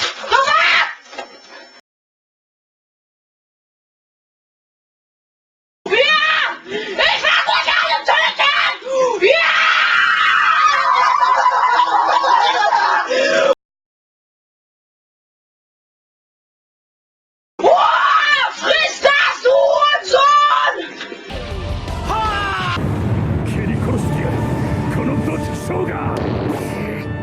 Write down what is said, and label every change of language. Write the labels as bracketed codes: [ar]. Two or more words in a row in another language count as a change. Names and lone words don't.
[de] Ja! Ich werde euch alle töten! Ja! Oh, friss das, du Hurensohn! [ja] 蹴り殺してやるこのどちくしょうが。